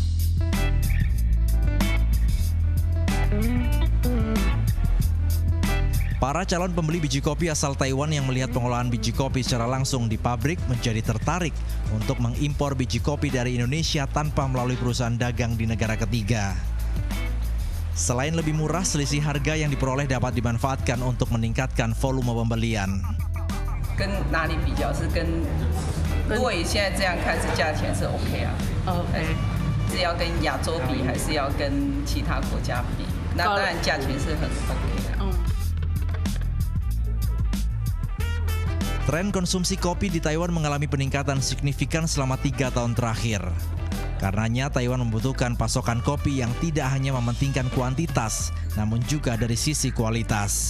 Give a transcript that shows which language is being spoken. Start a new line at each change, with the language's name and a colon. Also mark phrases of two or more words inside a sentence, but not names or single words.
Indonesian: Para calon pembeli biji kopi asal Taiwan yang melihat pengolahan biji kopi secara langsung di pabrik menjadi tertarik untuk mengimpor biji kopi dari Indonesia tanpa melalui perusahaan dagang di negara ketiga. Selain lebih murah, selisih harga yang diperoleh dapat dimanfaatkan untuk meningkatkan volume pembelian.
Chinese: 跟哪里比较是跟，如果以现在这样看是价钱是 OK 啊 ，OK， 是要跟亚洲比还是要跟其他国家比？那当然价钱是很 OK 的。
Indonesian: Tren konsumsi kopi di Taiwan mengalami peningkatan signifikan selama 3 tahun terakhir. Karenanya Taiwan membutuhkan pasokan kopi yang tidak hanya mementingkan kuantitas, namun juga dari sisi kualitas.